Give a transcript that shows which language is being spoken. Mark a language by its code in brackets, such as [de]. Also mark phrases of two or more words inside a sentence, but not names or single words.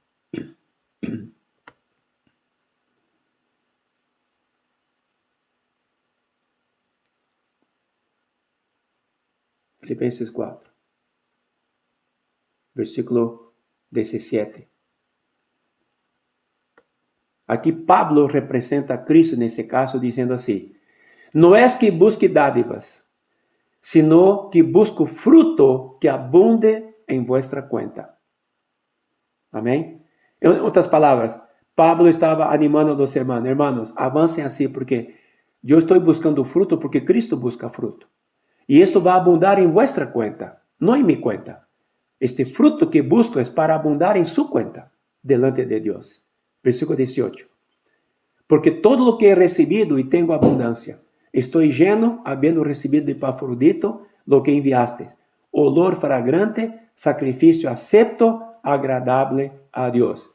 [pt] Filipenses 4, versículo 17. Aquí Pablo representa a Cristo nesse caso dizendo assim: não é que busque dádivas, [es] sino que busco [pt] fruto que abunde em [es] vuestra cuenta. [pt] Amém? Em outras palavras, Pablo estava animando [es] a los hermanos: hermanos, [pt] avancem assim, porque eu estou buscando fruto porque Cristo busca fruto. E isto vai abundar em [es] vuestra cuenta, [pt] não em [es] mi cuenta. Este fruto que busco es para abundar en su cuenta delante de Dios. Versículo 18. Porque todo lo que he recibido y tengo abundancia, estoy lleno, habiendo recibido de Epafrodito lo que enviaste, olor fragante, sacrificio acepto, agradable a Dios.